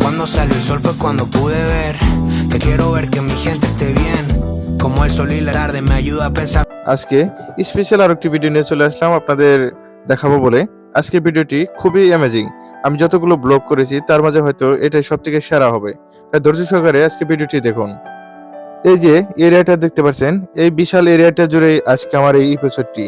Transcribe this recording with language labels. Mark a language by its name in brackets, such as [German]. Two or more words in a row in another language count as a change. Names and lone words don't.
[Spanish] salió el sol fue cuando pude ver que quiero ver que mi gente esté bien como el sol y la tarde me ayuda a pensar [Bangla] আজকে স্পেশাল আরেকটি ভিডিও নিয়ে চলে আসলাম আপনাদের দেখাবো বলে। আজকের ভিডিওটি খুবই অ্যামেজিং। আমি যতগুলো ব্লগ করেছি তার মাঝে হয়তো এটাই সবথেকে সেরা হবে, তাই ধৈর্য সহকারে আজকে ভিডিওটি দেখুন। এই যে এরিয়াটা দেখতে পাচ্ছেন, এই বিশাল এরিয়াটা জুড়ে আজকে আমার এই এপিসোডটি।